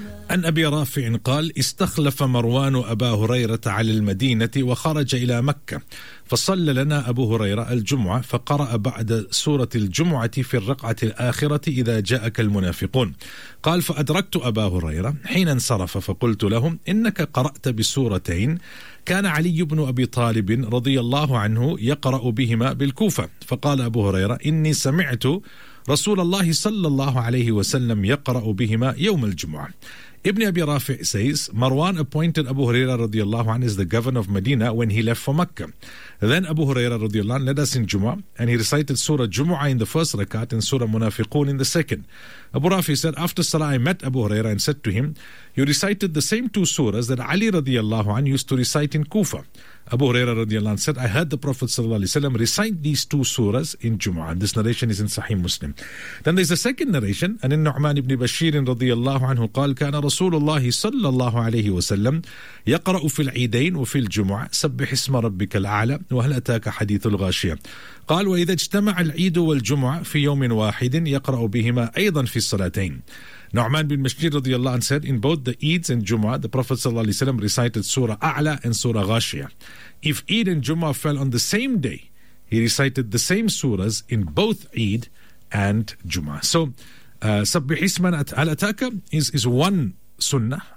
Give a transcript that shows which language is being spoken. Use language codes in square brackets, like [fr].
[ar] عن أبي رافع قال استخلف مروان أبا هريرة على المدينة وخرج إلى مكة فصلى لنا أبو هريرة الجمعة فقرأ بعد سورة الجمعة في الرقعة الآخرة إذا جاءك المنافقون قال فأدركت أبا هريرة حين انصرف فقلت لهم إنك قرأت بسورتين كان علي بن أبي طالب رضي الله عنه يقرأ بهما بالكوفة فقال أبو هريرة إني سمعت رسول الله صلى الله عليه وسلم يقرأ بهما يوم الجمعة [en] Ibn Abi Rafi' says, Marwan appointed Abu Huraira radiallahu anhu as the governor of Medina when he left for Mecca. Then Abu Huraira radiallahu anhu led us in Jumu'ah, and he recited Surah Jumu'ah in the first rakat and Surah Munafiqun in the second. Abu Rafi said, after Salah I met Abu Huraira and said to him, you recited the same two surahs that Ali radiallahu anhu used to recite in Kufa. Abu Huraira radiallahu anhu said, I heard the Prophet sallallahu alaihi wasallam recite these two surahs in Jumu'ah. This narration is in Sahih Muslim. Then there's a second narration, and in [ar] Nu'man ibn Bashir radiallahu anhu qal, kana Rasulullah sallallahu alaihi wasallam yaqra'u fil Eidain wa fil Jumu'ah sabbih isma rabbikal a'la wa hal ataka hadithul ghashiyah. قال وإذا اجتمع العيد والجمعة في يوم واحد يقرأ بهما أيضا في الصلاتين. [en] نعمان بن بشير رضي الله عنه said, in both the Eids and Jumu'ah, the Prophet صلى الله عليه وسلم recited Surah A'la and Surah Ghashiyah. If Eid and Jumu'ah fell on the same day, he recited the same surahs in both Eid and Jumu'ah. So, سبح اسم الله is one sunnah.